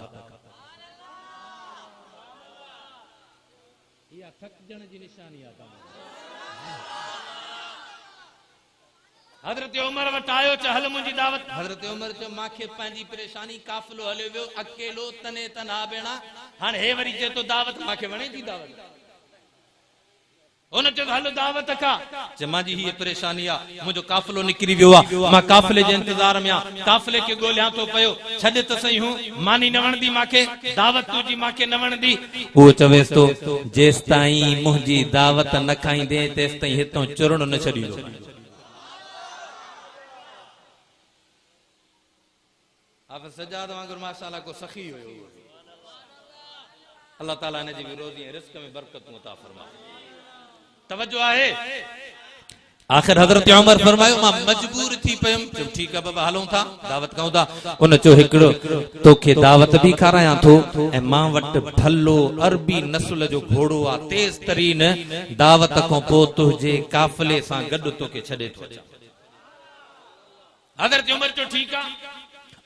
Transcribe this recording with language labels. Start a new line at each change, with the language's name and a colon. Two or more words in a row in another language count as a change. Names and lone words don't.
Sindhi: हजरत उमर वटि आयो, च हल मुंहिंजी दावत। हजरत उमर चयो, मांखे पंहिंजी परेशानी, काफ़िलो हलियो वियो अकेलो तने तना बेणा, हाणे हे वरी चए तो दावत, मांखे वणे थी दावत। उन चयो हल दावत का। चयो मुंहिंजी हीअ परेशानी आ, मुंहिंजो काफ़िलो निकिरी वियो आ, मां काफ़िले जे इंतज़ार में आ, काफ़िले खे ॻोल्हियां तो पियो, छॾ त सही हूं, मानी न वणंदी मांखे, दावत तुंहिंजी मांखे न वणंदी। उहो चवेस तो जेस ताईं मुंहिंजी दावत न खाईंदे तेस ताईं हितां चुरण न छॾींदो। आप सजाद वांगुर माशाअल्लाह को सखी हुयो। अल्लाह ताला ने जी रोज़ी रिज़्क़ में बरकत अता फरमाए। तवज्जो आहे। आखिर हजरत उमर फरमायो, मां मजबूर थी पयम।
Urdu: चलो ठीक है बाबा,
Sindhi: हलूं था, दावत कऊं था। उन चयो हिकिड़ो तोखे दावत भी खारायां थो ऐं मां वटि भलो अरबी नस्ल जो घोड़ो आ, तेज तरीन, दावत खां पोइ तुंहिंजे काफ़िले सां गॾु तोखे छॾे थो अचां। हजरत उमर चयो ठीक आ।